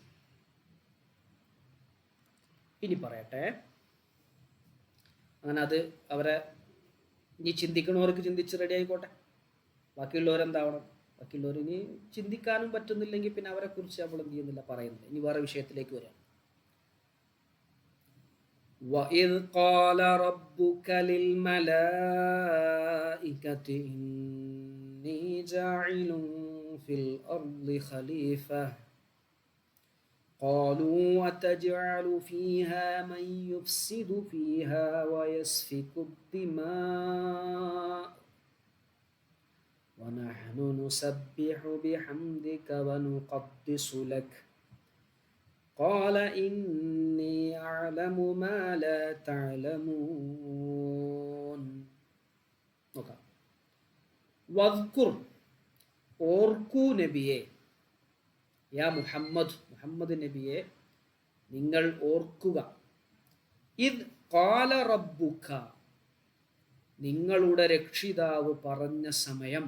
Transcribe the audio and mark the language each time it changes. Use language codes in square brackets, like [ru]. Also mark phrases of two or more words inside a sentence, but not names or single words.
[ml] ഇനി പറയട്ടെ. അങ്ങനെ അത് അവരെ ഇനി ചിന്തിക്കണവർക്ക് ചിന്തിച്ച് റെഡി ആയിക്കോട്ടെ. ബാക്കിയുള്ളവരെന്താവണം? ബാക്കിയുള്ളവർ ഇനി ചിന്തിക്കാനും പറ്റുന്നില്ലെങ്കിൽ പിന്നെ അവരെ കുറിച്ച് നമ്മൾ എന്ത് ചെയ്യുന്നില്ല, പറയുന്നില്ല. ഇനി വേറെ വിഷയത്തിലേക്ക് വരാം. [ar] وَإِذْ قَالَ رَبُّكَ لِلْمَلَائِكَةِ إِنِّي جَاعِلٌ فِي الْأَرْضِ خَلِيفَةً قَالُوا أَتَجْعَلُ فِيهَا مَن يُفْسِدُ فِيهَا وَيَسْفِكُ الدِّمَاءَ وَنَحْنُ نُسَبِّحُ بِحَمْدِكَ وَنُقَدِّسُ لَكَ قال إني أعلم ما لا تعلمون. [ml] നോക്കാം. വദ്കുർ ഓർക്കൂ നബിയെ, യാ മുഹമ്മദ് നബിയെ നിങ്ങൾ ഓർക്കുക. [ar] إذ قال ربك [ml] നിങ്ങളുടെ രക്ഷിതാവ് പറഞ്ഞ സമയം.